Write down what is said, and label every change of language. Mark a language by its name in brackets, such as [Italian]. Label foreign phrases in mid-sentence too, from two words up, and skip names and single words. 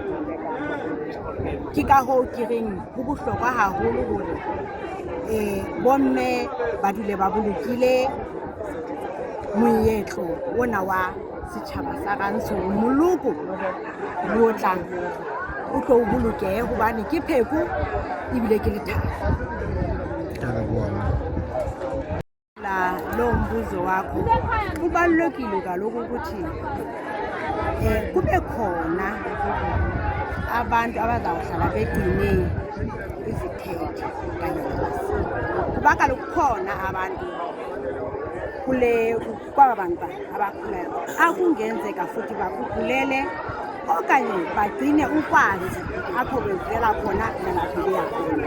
[Southern Sotho] Ke ka hoo ke reng ho bohlokwa haholo hore bomme ba dule ba bolokile moetlo ona wa setjhaba sa Rantsho. Moloko o tlang o tlo o bolokehe hobane ke pheko ebile ke lethabo. [Xhosa] Lo mbuzo wakho kubalulekile kaloku ukuthi kube khona abantu abazawuhlala begcine izithethe kanye namasiko kuba kaloku khona abantu kwaba bantwana abakhulayo akungenzeka futhi bakugulele okanye bagcine ukwazi apho bevela khona nalapho beya khona.